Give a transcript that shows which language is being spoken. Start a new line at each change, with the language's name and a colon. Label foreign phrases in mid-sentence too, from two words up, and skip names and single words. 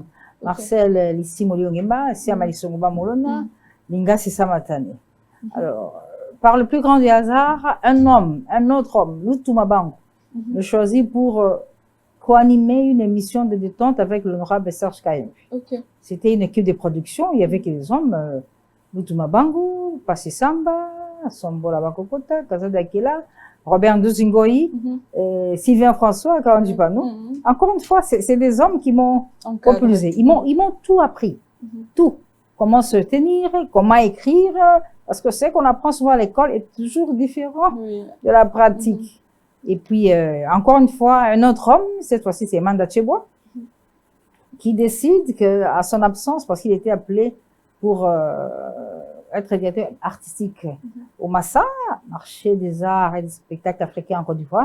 French: Marcel Lissimoliongema, Siama Lissongoba Molona, Linga Sissamatane. Alors, par le plus grand des hasards, un autre homme, Lutu Mabango, me choisit pour co-animer une émission de détente avec l'honorable Serge Kayembe. C'était une équipe de production, il y avait que des hommes, Lutu Mabango, Passi Samba, Sombola Bakokota, Kazada Akela, Robert Ndouzingoi, Sylvain François, Karandi Panou. Encore une fois, c'est des hommes qui m'ont propulsé. Ils m'ont tout appris. Tout. Comment se tenir, comment écrire, parce que ce qu'on apprend souvent à l'école est toujours différent de la pratique. Et puis, encore une fois, un autre homme, cette fois-ci c'est Manda Tcheboa, qui décide qu'à son absence, parce qu'il était appelé pour être directeur artistique au Massa, marché des arts et des spectacles africains en Côte d'Ivoire.